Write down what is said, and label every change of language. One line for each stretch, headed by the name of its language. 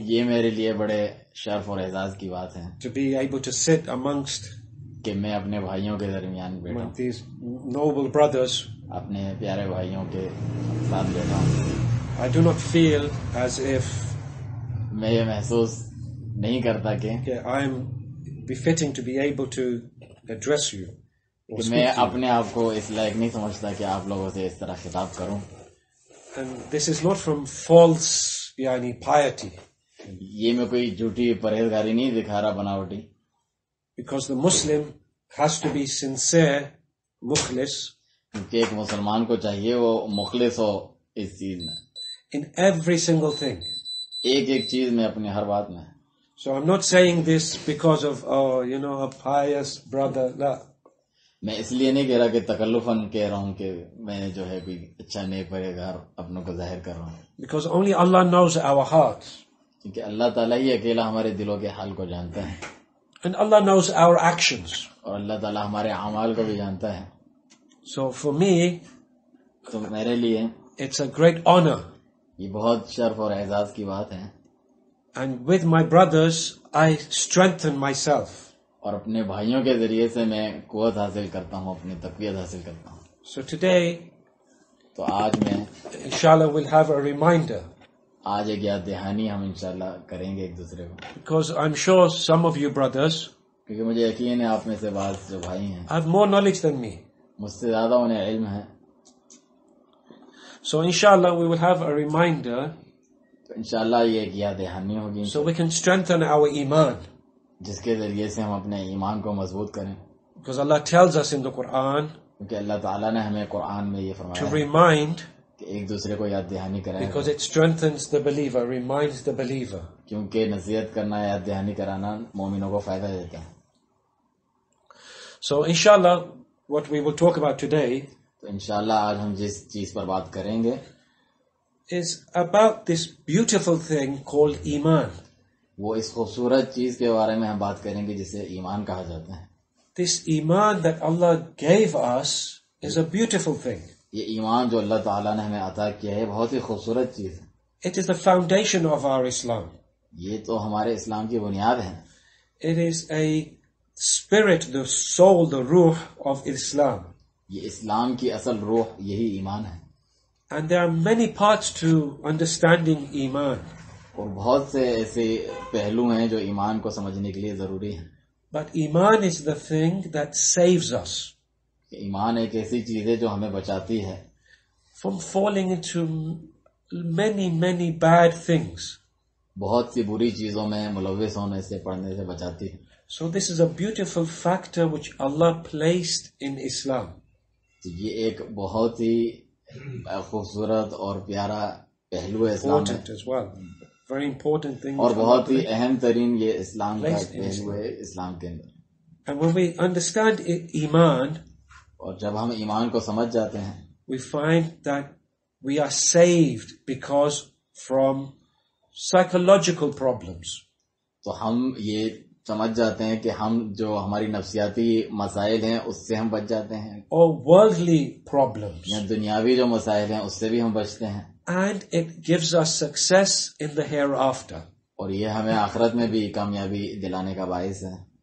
Urdu: یہ میرے لیے بڑے شرف اور اعزاز کی بات ہے
English: to be able to sit amongst
Urdu: کہ میں اپنے بھائیوں کے درمیان بیٹھا ہوں،
English: these noble brothers.
Urdu: اپنے پیارے بھائیوں کے ساتھ بیٹھا ہوں.
English: I do not feel as if
Urdu: میں یہ محسوس نہیں کرتا کہ
English: I'm befitting to be able to address you or
Urdu: میں
English: speak to you.
Urdu: اپنے آپ کو اس لائق نہیں سمجھتا کہ آپ لوگوں سے اس طرح خطاب کروں.
English: And this is not from false piety,
Urdu: یہ میں کوئی جھوٹی پرہیزگاری نہیں دکھا رہا بناوٹی،
English: because the Muslim has to be sincere, mukhlis,
Urdu: کیونکہ ایک مسلمان کو چاہیے وہ مخلص ہو اس چیز میں،
English: in every single thing.
Urdu: ایک ایک چیز میں، اپنی ہر بات میں.
English: So I'm not saying this because of a pious brother.
Arabic: La.
Urdu: میں اس لیے نہیں کہہ رہا کہ تکلفاً کہہ رہا ہوں کہ میں جو ہے کوئی اچھا نیک پرہیزگار اپنوں کو ظاہر کر رہا ہوں،
English: Because only Allah knows our hearts.
Urdu: کیونکہ اللہ تعالیٰ ہی اکیلا ہمارے دلوں کے حال کو جانتا ہے،
English: And Allah knows our actions.
Urdu: اور اللہ تعالیٰ ہمارے اعمال کو بھی جانتا ہے.
English: So for me,
Urdu: تو میرے لیے
English: it's a great honor.
Urdu: یہ بہت شرف اور اعزاز کی بات ہے.
English: And with my brothers, I strengthen myself.
Urdu: اور اپنے بھائیوں کے ذریعے سے میں قوت حاصل کرتا ہوں، اپنی تقویت حاصل کرتا ہوں.
English: So today,
Urdu: تو آج میں
English: inshallah, we'll have a reminder.
Urdu: آج ایک یاد دہانی ہم انشاءاللہ کریں گے ایک دوسرے کو،
English: Because I'm sure some of you brothers
Urdu: کیونکہ مجھے یقین ہے آپ میں سے بعض جو بھائی ہیں
English: have more knowledge than me.
Urdu: مجھ سے زیادہ انہیں علم ہے.
English: So inshallah, we will have a reminder
Urdu: تو انشاءاللہ یہ ایک یاد دہانی ہوگی
English: so we can strengthen our Iman.
Urdu: جس کے ذریعے سے ہم اپنے ایمان کو مضبوط کریں،
English: Because Allah tells us in the Quran
Urdu: کیونکہ اللہ تعالیٰ نے ہمیں قرآن میں یہ
English: to
Urdu: فرمایا ہے
English: remind,
Urdu: کہ ایک دوسرے کو یاد دہانی کرائیں،
English: because it strengthens the believer, reminds the believer.
Urdu: کیونکہ نصیحت کرنا، یاد دہانی کرانا مومنوں کو فائدہ دیتا ہے.
English: So inshallah, what we will talk about today
Urdu: تو انشاءاللہ آج ہم جس چیز پر بات کریں گے
English: is about this beautiful thing called Iman.
Urdu: وہ اس خوبصورت چیز کے بارے میں ہم بات کریں گے جسے ایمان کہا جاتا ہے.
English: This Iman that Allah gave us is a beautiful thing.
Urdu: یہ ایمان جو اللہ تعالیٰ نے ہمیں عطا کیا ہے بہت ہی خوبصورت چیز ہے.
English: It is the foundation of our Islam.
Urdu: یہ تو ہمارے اسلام کی بنیاد ہے.
English: It is a spirit, the soul, the ruh of Islam.
Urdu: یہ اسلام کی اصل روح یہی ایمان ہے.
English: And there are many parts to understanding Iman.
Urdu: اور بہت سے ایسے پہلو ہیں جو ایمان کو سمجھنے کے لیے ضروری ہیں.
English: But Iman is the thing that saves us
Urdu: ایمان ایک ایسی چیز ہے جو ہمیں بچاتی ہے
English: from falling into many, many bad things.
Urdu: بہت سی بری چیزوں میں ملوث ہونے سے، پڑھنے سے بچاتی ہے.
English: So this is a beautiful factor which Allah placed in Islam.
Urdu: تو یہ ایک بہت ہی خوبصورت اور پیارا پہلو ہے اسلام میں،
English: Important as well. Very important thing.
Urdu: اور بہت ہی اہم ترین یہ اسلام کا پہلو ہے اسلام کے اندر.
English: And when we understand Iman,
Urdu: اور جب ہم ایمان کو سمجھ جاتے ہیں,
English: we find that we are saved because from psychological problems.
Urdu: تو ہم یہ سمجھ جاتے ہیں کہ ہم جو ہماری نفسیاتی مسائل ہیں اس سے ہم بچ جاتے ہیں,
English: or worldly problems.
Urdu: یا دنیاوی جو مسائل ہیں اس سے بھی ہم بچتے ہیں,
English: And it gives us success in the hereafter.
Urdu: اور یہ ہمیں آخرت میں بھی کامیابی دلانے کا باعث ہے.